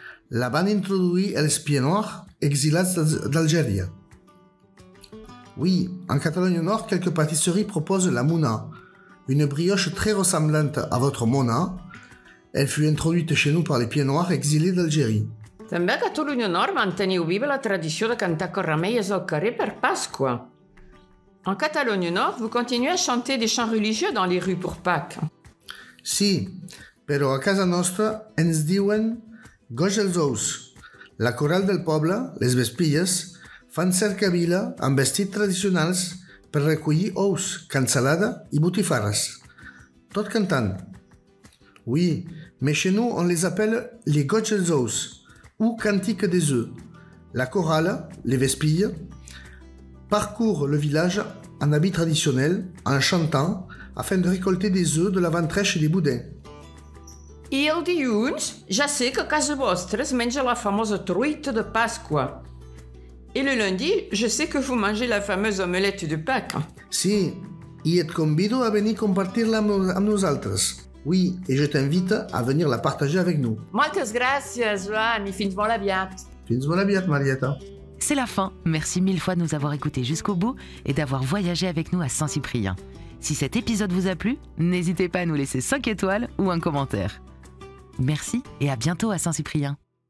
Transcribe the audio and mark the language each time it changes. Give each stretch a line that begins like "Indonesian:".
Catalan: La van introduir els pieds noirs exilats d'Algèria.
French: Oui, en Catalogne Nord, quelques pâtisseries proposent la muna, une brioche très ressemblante à votre mona. Elle fut introduite chez nous par les pieds noirs exilés d'Algérie.
Catalan: També a Catalunya Nord manteniu viva la tradició de cantar corramelles al carrer per Pasqua.
French: En Catalogne Nord, vous continuez à chanter des chants religieux dans les rues pour Pâques.
Catalan: Sí, però a casa nostra ens diuen goig els ous. La coral del poble, les vespilles, fan cercavila amb vestits tradicionals per recollir ous, cansalada i botifarres. Tot cantant.
French: Oui, mais chez nous on les appelle les goig els ous ou cantiques des œufs. La chorale, les vespilles, parcourt le village en habit traditionnel en chantant afin de récolter des œufs de la ventrèche et des boudins.
Catalan: I el dilluns ja sé que a casa vostra es menja la famosa truita de Pasqua.
French: Et le lundi, je sais que vous mangez la fameuse omelette de Pâques.
Catalan: Sí, i et convido a venir compartir-la amb nosaltres.
French: Oui, et je t'invite à venir la partager avec nous.
Catalan: Moltes gràcies, Joan, i fins molt aviat. Fins molt aviat, Marieta.
French: C'est la fin. Merci 1000 fois de nous avoir écoutés jusqu'au bout et d'avoir voyagé avec nous à Saint-Cyprien. Si cet épisode vous a plu, n'hésitez pas à nous laisser 5 étoiles ou un commentaire. Merci et à bientôt à Saint-Cyprien.